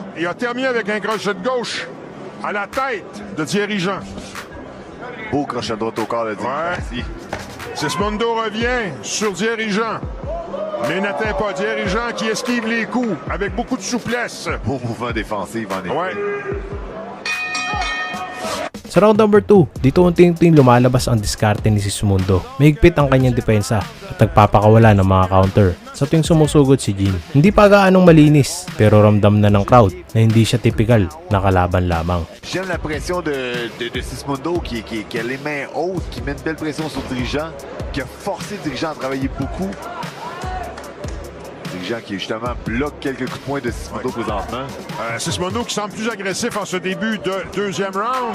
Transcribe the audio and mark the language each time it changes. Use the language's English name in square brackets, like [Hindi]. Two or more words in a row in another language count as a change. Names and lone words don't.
[French] Il a terminé avec un crochet de gauche à la tête de Thierry Jean. Beau crochet de droite au corps, le ouais. Sismundo revient sur Thierry Jean. Mais n'atteint pas Thierry Jean qui esquive les coups avec beaucoup de souplesse. Beau mouvement défensif en effet. Ouais. [Filipino] Sa [English] round number [Filipino] 2, dito unti-unting lumalabas ang diskarte ni Sismundo. Mahigpit ang kanyang depensa at nagpapakawala ng mga counter sa tuwing sumusugod si Jean. Hindi pa gaanong malinis pero ramdam na ng crowd na hindi siya typical na kalaban lamang. [French] J'aime la pression de Sismundo qui a les mains hautes, qui met une belle pression sur le dirigeant, qui a forcé le dirigeant à travailler beaucoup. Dirigeant qui justement bloque quelques coups de poing de Sismundo présentement. Sismundo qui semble plus agressif en ce début de deuxième round.